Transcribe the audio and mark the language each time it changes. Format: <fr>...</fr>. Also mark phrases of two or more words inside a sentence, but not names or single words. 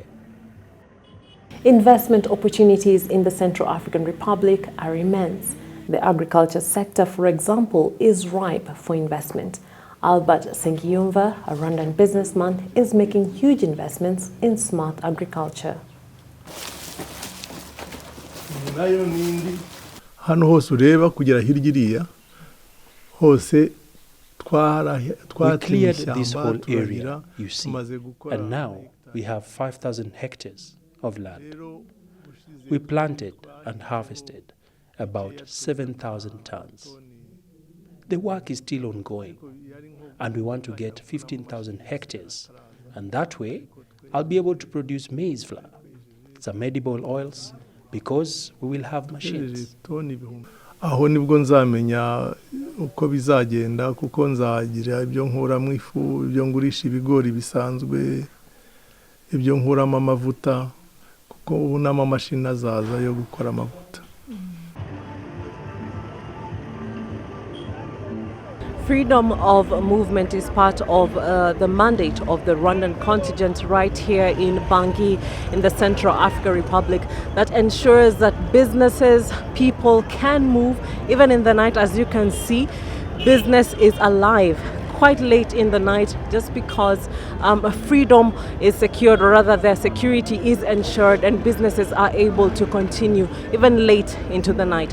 <en>Investment opportunities in the Central African Republic are immense. The agriculture sector, for example, is ripe for investment. Albert Sengiyumva, a Rwandan businessman, is making huge investments in smart agriculture.</en> <rw>Hano hose ureba kugera hirya iriya hose</rw> <en>we cleared this whole area, you see, and now we have 5,000 hectares of land. We planted and harvested about 7,000 tons. The work is still ongoing, and we want to get 15,000 hectares, and that way I'll be able to produce maize flour, some edible oils, because we will have machines.</en> <rw>Aho nibwo nzamenya uko bizagenda, kuko nzagira ibyo nkuramo ifu, ibyo ngurisha ibigori bisanzwe, ibyo nkuramo amavuta, kuko ubu n'amamashini azaza yo gukora amavuta.</rw> <en>freedom of movement is part of the mandate of the Rwandan contingent right here in Bangui in the Central African Republic that ensures that businesses, people can move even in the night. As you can see, business is alive quite late in the night just because freedom is secured, or rather their security is ensured, and businesses are able to continue even late into the night.</en>